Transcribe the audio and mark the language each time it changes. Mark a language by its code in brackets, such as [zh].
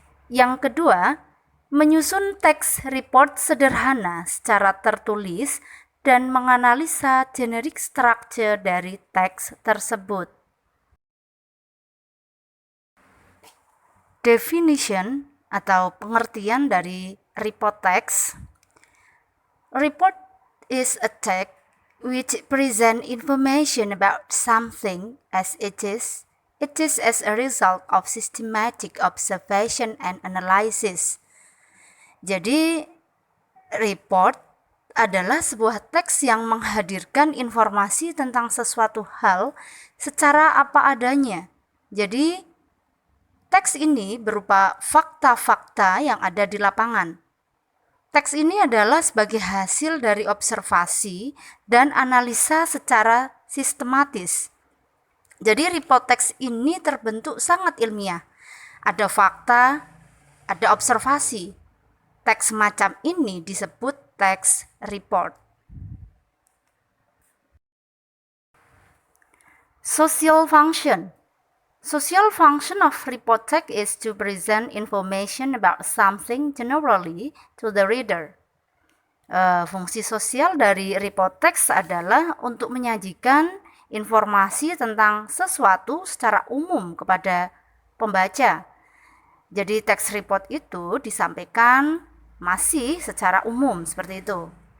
[id] Yang kedua, menyusun text report sederhana secara tertulis dan menganalisa generic structure dari teks tersebut. Definition atau pengertian dari report text. [en] Report is a text which present information about something as it is as a result of systematic observation and analysis. [id] Jadi, report adalah sebuah teks yang menghadirkan informasi tentang sesuatu hal secara apa adanya. Jadi, teks ini berupa fakta-fakta yang ada di lapangan. Teks ini adalah sebagai hasil dari observasi dan analisa secara sistematis. Jadi report teks ini terbentuk sangat ilmiah. Ada fakta, ada observasi. Teks semacam ini disebut text report. [en] Social function. Social function of report text is to present information about something generally to the reader. [id] Fungsi sosial dari report text adalah untuk menyajikan informasi tentang sesuatu secara umum kepada pembaca. Jadi text report itu disampaikan masih secara umum seperti itu.